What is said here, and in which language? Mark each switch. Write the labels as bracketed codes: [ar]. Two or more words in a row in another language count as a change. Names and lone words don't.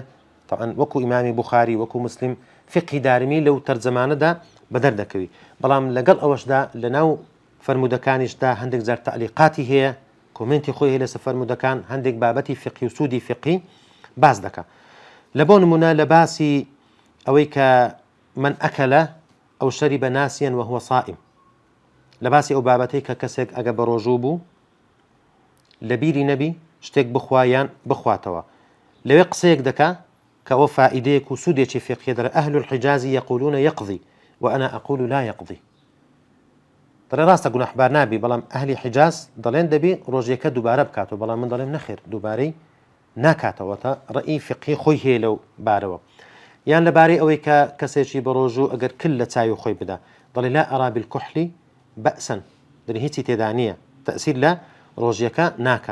[ckb] طبعا وەکو ئیمامی بوخاری وەکو مسلم فقهی دارمی لەو تەرجەمانەدا بەدەردەکەوی، بەڵام لەگەڵ ئەوەشدا لەناو فەرمودەکانیشدا هەندێک جار تەعلیقاتی هەیە، کۆمنتی خۆی هەیە لەسەر فەرمودەکان، هەندێک بابەتی فقهی و سوودی فقهی باز دەکات. لە بۆ نمونە لە باسی ئەوەی کە [ar] من ئەکەلە ئەو شەریبە ناسیەن وهو صائم، [ckb] لە باسی ئەو بابەتەی کە کەسێک ئەگە بە ڕۆژوو بوو لە بیری نەبی شتێک بخوایان بخواتەوە، لەوێ قسەیەک دەکا کە ئەوە فائیدەیەک و سوودێکی فقهی دەرە. [ar] ئەهل الحجاز يقولون يقضي وأنا أقول لا يقضي. [ckb] دەڵێ ڕاستە گوناحبار نابی، بەڵام ئەهلی حجاز دەڵێن دەبی ڕۆژێکە دووبارە بکاتەوە، بەڵام من دەڵێم نەخێر دووبارەی ناکاتەوە تا ڕئی فقهی خۆی هەیە لەو بارەوە. یان لەبارەی ئەوەی کە کەسێکی بە ڕۆژوو ئەگەر کل لە چاوی خۆی بدا دەڵێ [ar] لا ئەرا بالکحلی بەئسەن، [ckb] دەڵێ هیچی تێدا نییە، تەئسیر لە ڕۆژیەکە ناکە.